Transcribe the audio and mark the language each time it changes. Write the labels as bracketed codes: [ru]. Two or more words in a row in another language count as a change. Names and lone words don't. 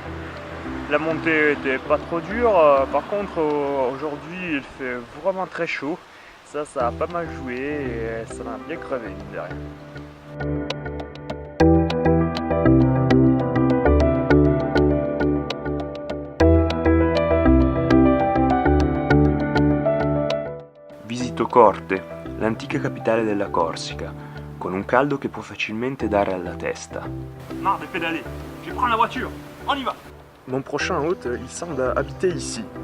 [fr] La montée était pas trop dure. Par contre, aujourd'hui, il fait vraiment très chaud. Ça a pas mal joué et ça m'a bien crevé, mine de rien. [it] Visito Corte, l'antica capitale della Corsica, con un caldo che può facilmente dare alla testa. [fr] Marre de pédaler, je vais prendre la voiture, on y va. Mon prochain hôte, il semble habiter ici.